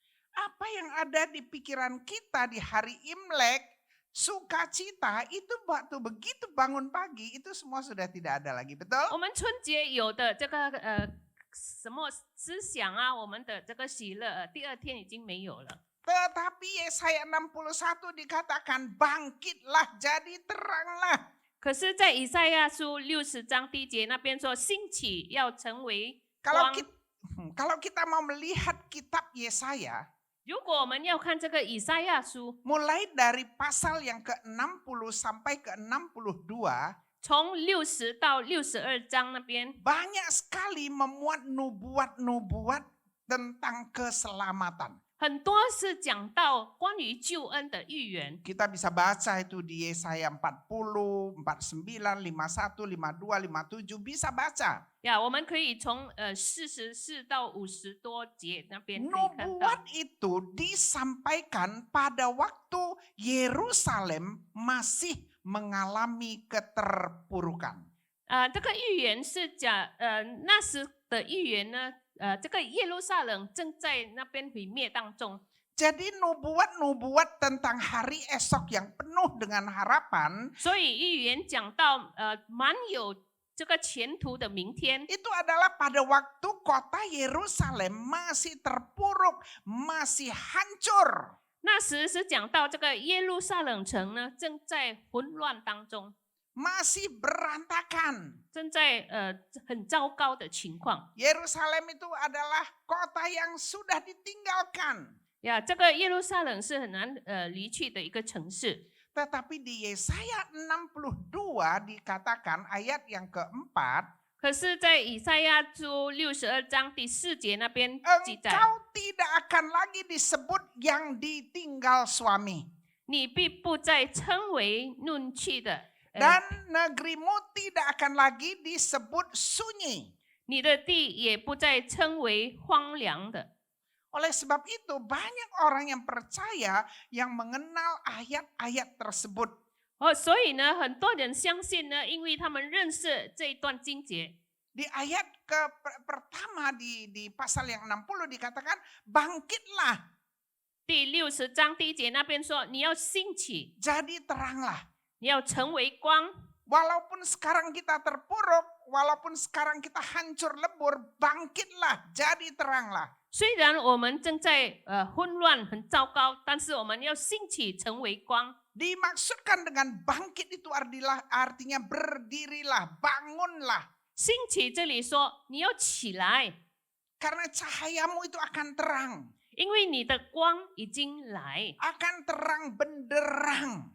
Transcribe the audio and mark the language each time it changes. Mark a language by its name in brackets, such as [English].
[Indonesian] Apa yang ada di pikiran kita di hari Imlek, sukacita itu waktu begitu bangun pagi itu semua sudah tidak ada lagi, betul? [Chinese] 我们春节有的这个什么思想啊，我们的这个喜乐，第二天已经没有了。 [Indonesian] Tetapi Yesaya 61 dikatakan bangkitlah jadi teranglah. [Chinese] 可是，在以赛亚书60章第1节那边说，兴起要成为 [Indonesian] Kalau [Chinese] 光。 [Indonesian] kalau kita mau melihat kitab Yesaya, [Chinese] 如果我们要看这个以赛亚书， [Indonesian] mulai dari pasal yang ke-60 sampai ke-62, [Chinese] 从60到62章那边， [Indonesian] banyak sekali memuat nubuat-nubuat tentang keselamatan. [Chinese] 很多是讲到关于救恩的预言。 [Indonesian] Kita bisa baca itu di Yesaya 40, 49, 51, 52, 57, bisa baca. [Chinese] 呀，我们可以从44到50多节那边可以看到。 [Indonesian] Nubuat itu disampaikan pada waktu Yerusalem masih mengalami keterpurukan. [Chinese] 这个预言是讲那时的预言呢，这个耶路撒冷正在那边毁灭当中。 [Indonesian] Jadi nubuat-nubuat tentang hari esok yang penuh dengan harapan [Chinese] 所以预言讲到满有这个前途的明天， [Indonesian] itu adalah pada waktu kota Yerusalem masih terpuruk, masih hancur. [Chinese] 那时是讲到这个耶路撒冷城呢正在混乱当中， [Indonesian] Masih berantakan. [Chinese] 正在很糟糕的情况。 [Indonesian] Yerusalem itu adalah kota yang sudah ditinggalkan. [Chinese] 呀，这个耶路撒冷是很难离去的一个城市。 [Indonesian] Tetapi di Yesaya 62 dikatakan ayat yang keempat, [Chinese] 可是，在以赛亚书62章第4节那边记载， [Indonesian] engkau tidak akan lagi disebut yang ditinggal suami. [Chinese] 你必不再称为怒气的， [Indonesian] Dan negerimu tidak akan lagi disebut sunyi. [Chinese] 你的地也不再称为荒凉的。 [Indonesian] Oleh sebab itu banyak orang yang percaya yang mengenal ayat-ayat tersebut. [Chinese] 所以呢，很多人相信呢，因为他们认识这一段经节。 [Indonesian] Di ayat pertama di pasal yang 60 dikatakan bangkitlah. [Chinese] 第60章第1节那边说，你要兴起， [Indonesian] Jadi teranglah. [Chinese] 你要成为光。 [Indonesian] Walaupun sekarang kita terpuruk, walaupun sekarang kita hancur lebur, bangkitlah, jadi teranglah. [Chinese] 虽然我们正在混乱很糟糕，但是我们要兴起成为光。 [Indonesian] Dimaksudkan dengan bangkit itu artinya berdirilah, bangunlah. [Chinese] 兴起这里说你要起来， [Indonesian] Karena cahayamu itu akan terang. [Chinese] 因为你的光已经来， [Indonesian] akan terang benderang.